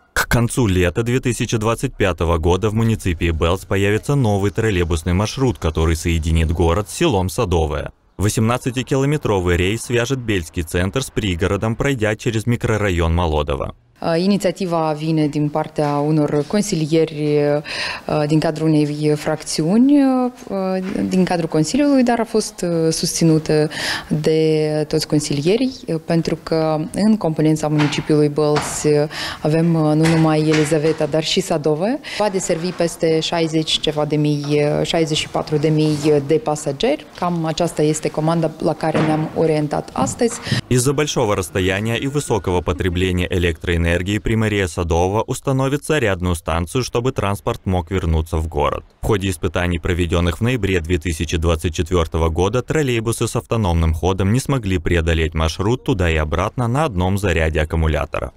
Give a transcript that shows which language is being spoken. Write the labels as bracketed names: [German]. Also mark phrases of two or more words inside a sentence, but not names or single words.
[Russian] концу лета 2025 года в муниципии Белз появится новый троллейбусный маршрут, который соединит город с селом Садовое. 18-километровый рейс свяжет Бельский центр с пригородом, пройдя через microraion Молодова. [Romanian] Inițiativa vine din partea unor consilieri din cadrul unei fracțiuni din cadrul Consiliului, dar a fost susținută de toți consilierii, pentru că în componența municipiului Belz avem nu numai Elizaveta, dar și Sadove. Va deservi peste 64.000 de pasageri. Cam aceasta este comanda la care ne-am orientat astăzi. [Russian] Из-за большого расстояния и высокого потребления электроэнергии Примария Садова установит зарядную станцию, чтобы транспорт мог вернуться в город. В ходе испытаний, проведенных в ноябре 2024 года, троллейбусы с автономным ходом не смогли преодолеть маршрут туда и обратно на одном заряде аккумулятора.